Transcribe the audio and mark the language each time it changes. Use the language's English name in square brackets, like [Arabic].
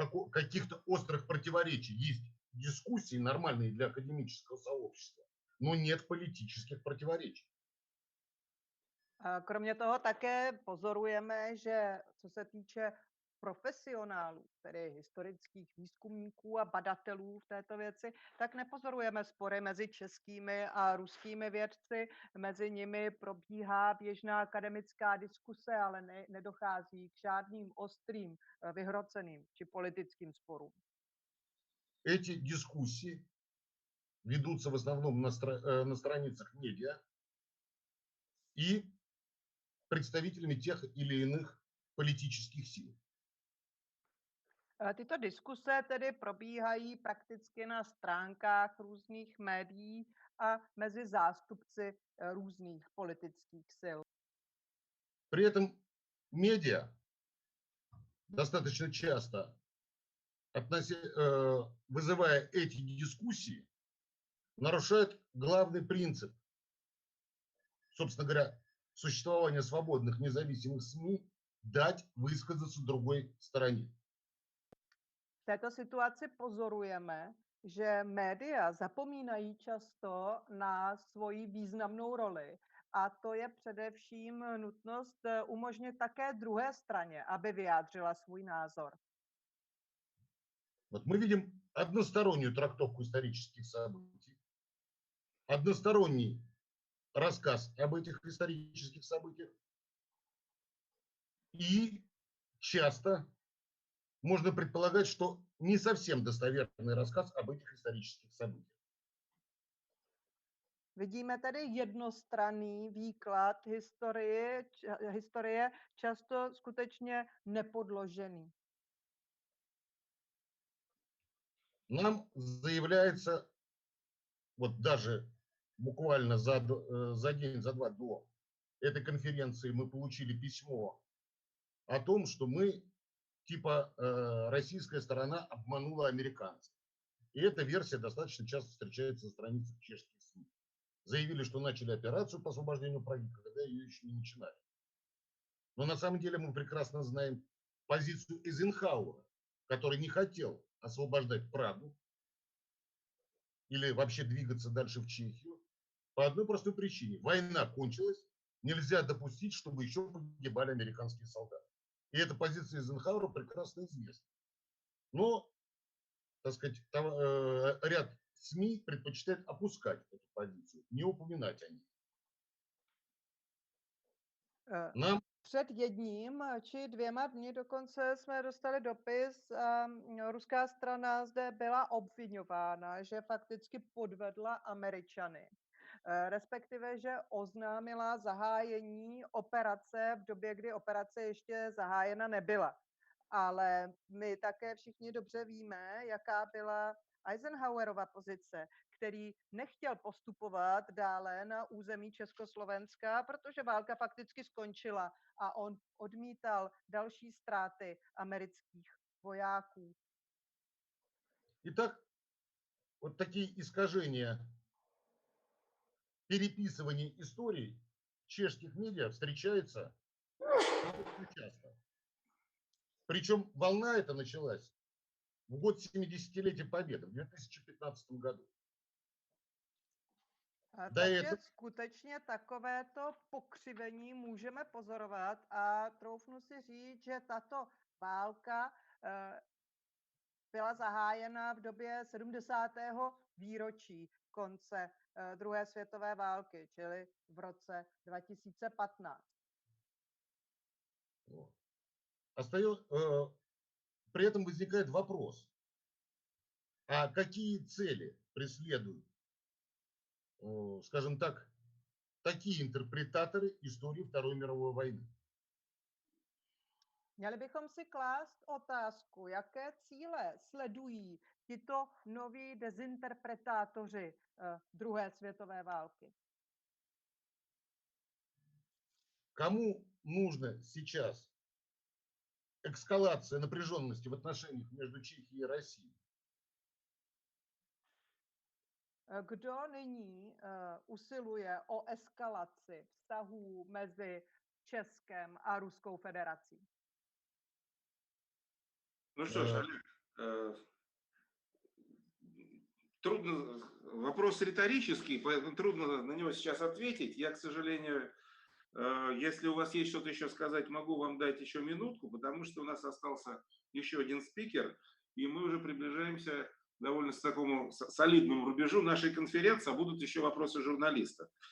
[Russian] каких-то острых противоречий. Есть дискуссии нормальные для академического сообщества, но нет политических противоречий. [Czech] Kromě toho také pozorujeme, že co se týče profesionálů, tedy historických výzkumníků a badatelů v této věci, tak nepozorujeme spory mezi českými a ruskými vědci. Mezi nimi probíhá běžná akademická diskuse, ale nedochází k žádným ostrým, vyhroceným či politickým sporům. [Russian] Эти дискуссии ведутся в основном на страницах медиа и представителями тех или иных политических сил. [Czech] Tyto diskuse tedy probíhají prakticky na stránkách různých médií a mezi zástupci různých politických sil. [Russian] При этом медиа достаточно часто, вызывая эти дискуссии, нарушают главный принцип, собственно говоря, существования свободных независимых СМИ, дать высказаться другой стороне. [Czech] V této situaci pozorujeme, že média zapomínají často na svoji významnou roli. A to je především nutnost umožnit také druhé straně, aby vyjádřila svůj názor. [Russian] Вот мы видим одностороннюю трактовку исторических событий, односторонний рассказ об этих исторических событиях. И часто можно предполагать, что не совсем достоверный рассказ об этих исторических событиях. [Czech] Vidíme tedy jednostranný výklad historie, často skutečně nepodložený. [Russian] Нам заявляется, вот даже буквально за день, за два до этой конференции мы получили письмо о том, что мы, типа, российская сторона обманула американцев. И эта версия достаточно часто встречается на страницах чешских СМИ. Заявили, что начали операцию по освобождению Праги, когда ее еще не начинали. Но на самом деле мы прекрасно знаем позицию Эйзенхауэра, который не хотел освобождать Прагу или вообще двигаться дальше в Чехию по одной простой причине. Война кончилась, нельзя допустить, чтобы еще погибали американские солдаты. И эта позиция Эйзенхауэра прекрасно известна. Но, так сказать, ряд СМИ предпочитает опускать эту позицию, не упоминать о ней. Нам [Czech] Před jedním či dvěma dny dokonce jsme dostali dopis, ruská strana zde byla obvinována, že fakticky podvedla Američany. Respektive, že oznámila zahájení operace v době, kdy operace ještě zahájena nebyla. Ale my také všichni dobře víme, jaká byla Eisenhowerova pozice, který nechtěl postupovat dále na území Československa, protože válka fakticky skončila a on odmítal další ztráty amerických vojáků. [Russian] Итак, вот такие искажения, переписывание историй в чешских медиа встречаются часто. Причем волна эта началась в год 70-летия Победы, в 2015 году. [Czech] Takže skutečně takovéto pokřivení můžeme pozorovat a troufnu si říct, že tato válka byla zahájena v době 70. výročí konce druhé světové války, čili v roce 2015. [Russian] При этом возникает вопрос, а какие цели преследуют, скажем так, такие интерпретаторы истории Второй мировой войны? [Czech] Měli bychom si klást otázku, jaké cíle sledují tito noví dezinterpretátoři druhé světové války. [Russian] Кому нужно сейчас эскалация напряженности в отношениях между Чехией и Россией? [Czech] Kdo nyní usiluje o eskalaci vztahů mezi Českem a Ruskou federací? [Russian] Ну что ж, Олег, трудно, вопрос риторический, поэтому трудно на него сейчас ответить. Я, к сожалению, если у вас есть что-то еще сказать, могу вам дать еще минутку, потому что у нас остался еще один спикер, и мы уже приближаемся к довольно такому солидному рубежу нашей конференции, а будут еще вопросы журналистов.